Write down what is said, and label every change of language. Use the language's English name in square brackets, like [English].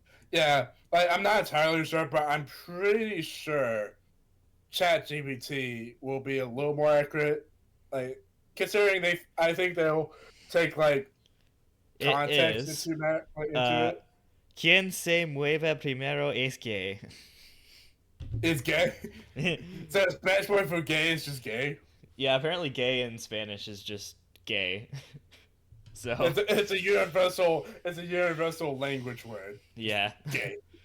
[English] Yeah, like I'm not entirely sure, but I'm pretty sure ChatGPT will be a little more accurate. Like considering I think they'll take like it context is. into that, like into Uh it. [Spanish] Quien se mueva primero es gay. [English] Is gay. So the Spanish word for gay is just gay. Yeah, apparently gay in Spanish is just gay. So It's a universal language word. yeah. Gay.